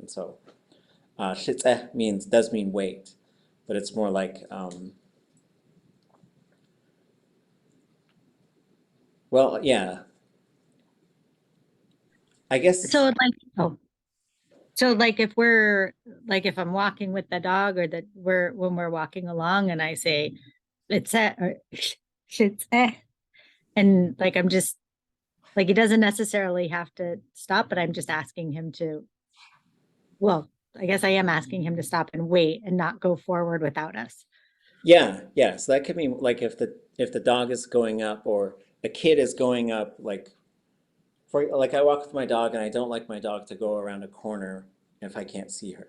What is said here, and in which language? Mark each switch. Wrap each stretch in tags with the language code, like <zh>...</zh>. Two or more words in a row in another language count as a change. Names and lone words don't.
<en>And so yeexʼ does mean wait, but it's more like, well, yeah. I guess. So if I'm walking with the dog, or when we're walking along and I say yeexʼ or yeexʼ, and like I'm just like, he doesn't necessarily have to stop, but I'm just asking him to, well, I guess I am asking him to stop and wait and not go forward without us. Yeah. So that could mean like if the dog is going up, or a kid is going up, like I walk with my dog and I don't like my dog to go around a corner if I can't see her.</en>